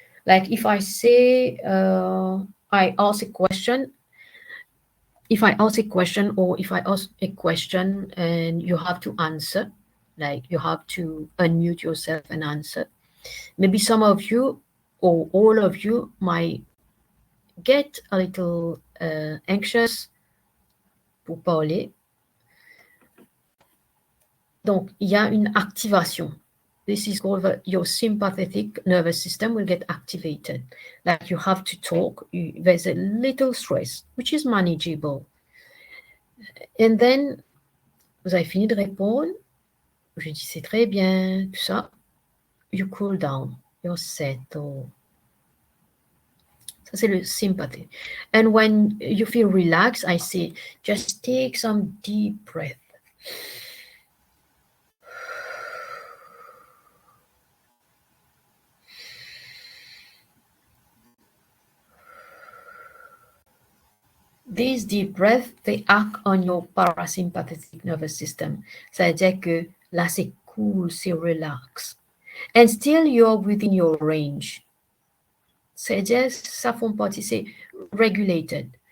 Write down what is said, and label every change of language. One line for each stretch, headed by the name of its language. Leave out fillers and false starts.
English: Like if I say, I ask a question, if I ask a question or if I ask a question and you have to answer, like you have to unmute yourself and answer, maybe some of you or all of you might get a little anxious
French: pour parler. Donc, il y a une activation.
English: This is called your sympathetic nervous system will get activated. Like you have to talk, there's a little stress, which is manageable. And then,
French: vous avez fini de répondre, je dis c'est très bien, tout ça.
English: You cool down, you settle.
French: Ça, c'est le
English: sympathy. And when you feel relaxed, I say, just take some deep breath. These deep breaths, they act on your parasympathetic nervous system.
French: Ça veut dire que là, c'est cool, c'est relax.
English: And still you're within your range.
French: C'est
English: just,
French: ça forme partie, c'est regulated.